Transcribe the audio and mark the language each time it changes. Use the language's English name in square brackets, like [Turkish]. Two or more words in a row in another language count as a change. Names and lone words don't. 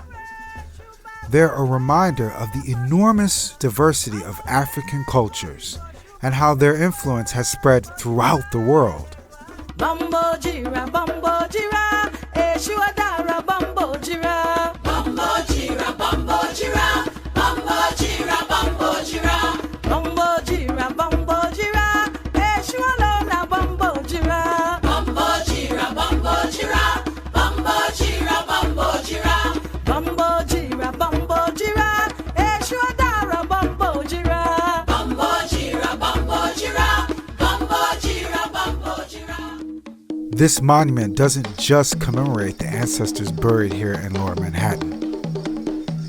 [English] They're a reminder of the enormous diversity of African cultures and how their influence has spread throughout the world. Bambo jira, eshuadara, bambo jira, bambo jira, bambo jira, bambo jira, bambo jira, bambo jira, bambo jira, eshualona, bambo jira, bambo jira, bambo jira, bambo jira, bambo jira, bambo jira, bambo jira, eshuadara, bambo jira, bambo jira, bambo jira, bambo jira, bambo jira. This monument doesn't just commemorate the ancestors buried here in Lower Manhattan.